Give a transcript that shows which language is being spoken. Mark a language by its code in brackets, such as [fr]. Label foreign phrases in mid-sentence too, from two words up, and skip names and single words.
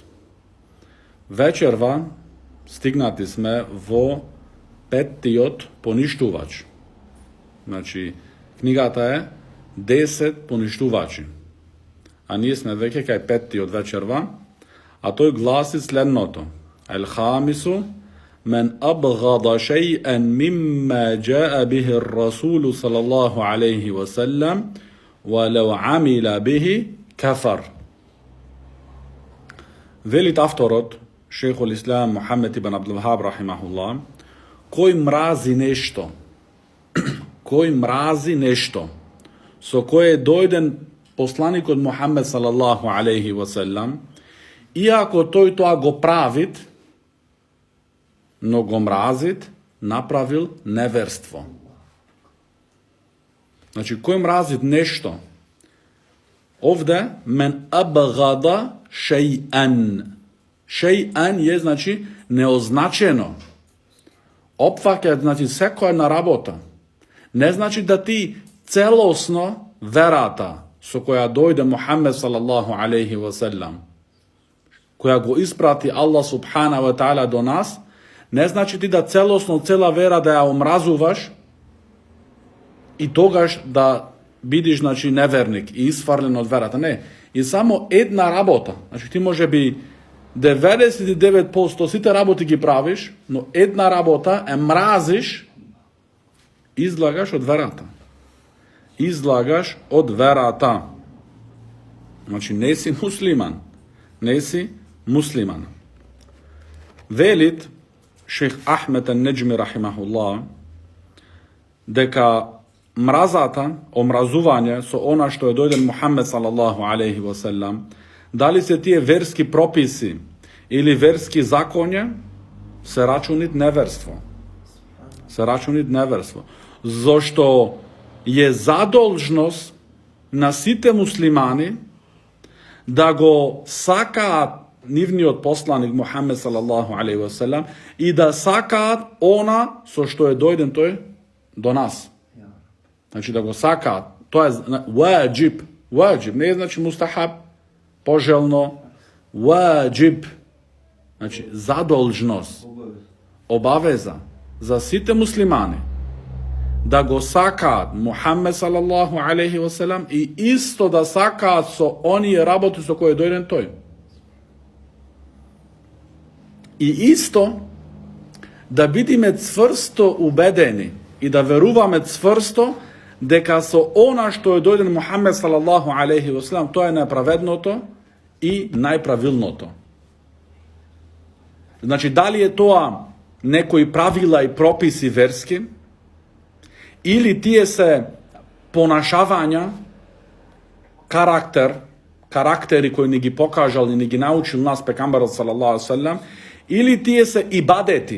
[mk] Вечерва стигнати сме во петтиот поништувач. Значи, книгата е 10 поништувачи. А ние сме веќе кај петтиот вечерва, а тој гласи следното. [ar] الخامس من أبغض شيئا مما جاء به الرسول صلى الله عليه وسلم ولو عمل به كفر. [mk] Велит авторот, шейхул ислам Мухаммед ибн Абдул Вахаб рахимахуллах, кој мрази нешто, со кое е дојден посланикот Мухаммед [ar] صلى الله عليه وسلم, [mk] иако тој тоа го правит, но го мразит, направил неверство. Значи, кој мразит нешто? Овде, [ar] من أبغض شيئا. [mk] Шејан е, значи, неозначено. Опфаќа, значи, секоја на работа. Не значи да ти целосно верата со која дојде Мухаммед [ar] صلى الله عليه وسلم, [mk] која го испрати Аллах [ar] سبحانه وتعالى [mk] до нас, не значи ти да целосно цела вера да ја омразуваш и тогаш да бидиш, значи, неверник и исфрлен од верата. Не, и само една работа. Значи ти може би 99% сите работи ги правиш, но една работа е мразиш, излагаш од верата. Излагаш од верата. Значи не си муслиман. Не си муслиман. Велит шейх Ахмед ан-Неджми рахимахуллах дека мразата, омразување со она што е дојден Мухаммед [ar] صلى الله عليه وسلم, [mk] дали се тие верски прописи или верски законја, се рачунит неверство. Се рачунит неверство. Зошто е задолжност на сите муслимани да го сакаат нивниот посланик Мухаммед [ar] صلى الله عليه وسلم [mk] и да сакаат она со што е дојден тој до нас. Значи да го сакаат. Тоа е ваџиб. Ваџиб не е, значи, мустахаб, пожелно. Ваџиб, значи задолжност, обавеза за сите муслимани да го сакаат Мухаммед [ar] صلى الله عليه وسلم [mk] и исто да сакаат со оние работи со кои дојден тој. И исто да бидиме цврсто убедени и да веруваме цврсто дека со она што е дојден Мухаммед [ar] صلى الله عليه وسلم, [mk] тоа е најправедното и најправилното. Значи, дали е тоа некои правила и прописи верски, или тие се понашавања, карактери кои ни ги покажал и ни ги научил нас пекамбарот [ar] صلى الله عليه وسلم, [mk] или тие се ибадети.